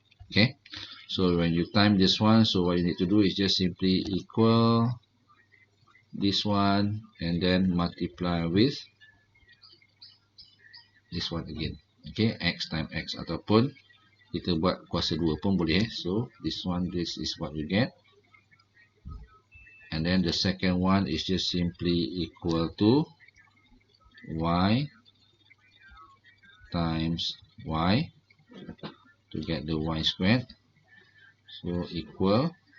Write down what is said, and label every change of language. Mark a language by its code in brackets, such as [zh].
[en] Okay, so when you time this one, so what you need to do is just simply equal this one and then multiply with this one again. [ms] Okay, [en] x times x, [ms] ataupun kita buat kuasa 2 pun boleh. [en] So this one, this is what you get. And then the second one is just simply equal to y times y to get the y squared. So equal.